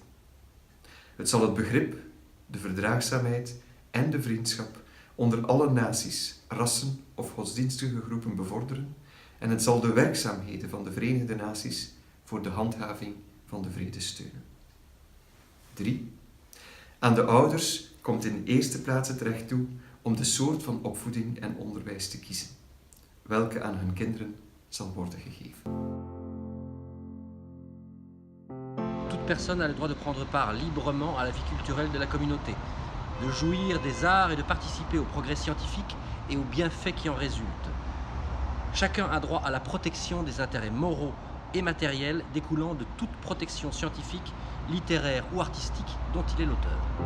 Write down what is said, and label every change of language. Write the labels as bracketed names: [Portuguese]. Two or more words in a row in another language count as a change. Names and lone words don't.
[Dutch] Het zal het begrip, de verdraagzaamheid en de vriendschap onder alle naties, rassen of godsdienstige groepen bevorderen en het zal de werkzaamheden van de Verenigde Naties voor de handhaving van de vrede steunen. 3. Aan de ouders komt in eerste plaats het recht toe om de soort van opvoeding en onderwijs te kiezen, welke aan hun kinderen zal worden gegeven. [French] Toute personne a le droit de prendre part librement à la vie culturelle de la communauté, de jouir des arts et de participer au progrès scientifique et aux bienfaits qui en résultent. Chacun a droit à la protection des intérêts moraux et matériels découlant de toute protection scientifique, littéraire ou artistique dont il est l'auteur.